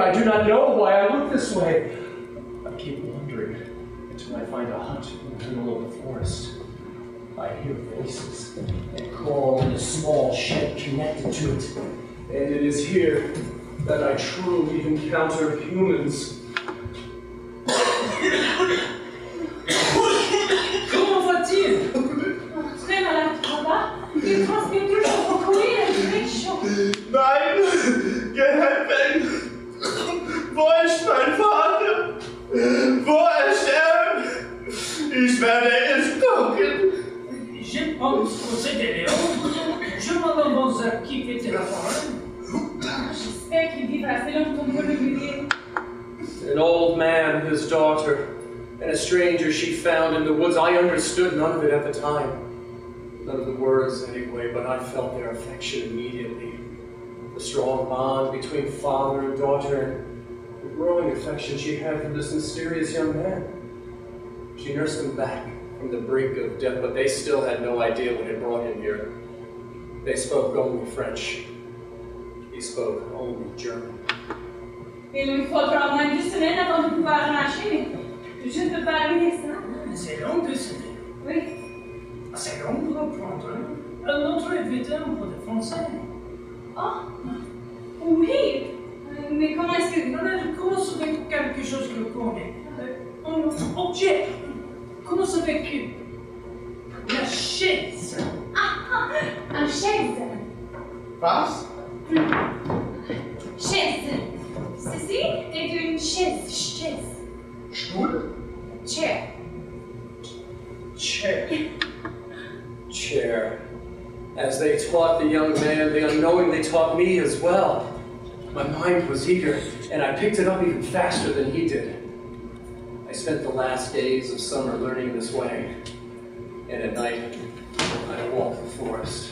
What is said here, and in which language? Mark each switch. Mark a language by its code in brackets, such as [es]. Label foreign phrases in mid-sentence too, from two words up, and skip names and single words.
[en] I do not know why I look this way. I keep wandering until I find a hut in the middle of the forest. I hear voices and crawl in a small shed connected to it. And it is here that I truly encounter humans. [fr] Comment va-t-il? Très malade, papa. Il transpire toujours beaucoup, il est très chaud. [de] Nein! Geh weg! Wo ist mein Vater? Wo ist er? Ich werde es gucken! [fr] Je pense que c'était Léon. Je me demande à qui fait la parole. J'espère qu'il vivra assez longtemps pour le dire. [en] An old man, his daughter, and a stranger she found in the woods. I understood none of it at the time. None of the words anyway, but I felt their affection immediately. The strong bond between father and daughter, and the growing affection she had for this mysterious young man. She nursed him back from the brink of death, but they still had no idea what had brought him here. They spoke only French. He spoke only German. [fr] Il lui faudra au moins 2 semaines avant de pouvoir marcher, mais je ne peux pas arriver ça. C'est long de se dire. Oui. C'est long pour apprendre un autre évident pour le français. Oh, oui. Mais comment est-ce que... Je commence avec quelque chose que je connais. Un objet. Commence avec la chaise. Ah, une chaise. [de] Was? [fr] Chaise. Ceci est une chaise. Chaise. [de] Stuhl? [en] Chair. Chair. Chair. As they taught the young man, they unknowingly taught me as well. My mind was eager, and I picked it up even faster than he did. I spent the last days of summer learning this way, and at night, I walked the forest.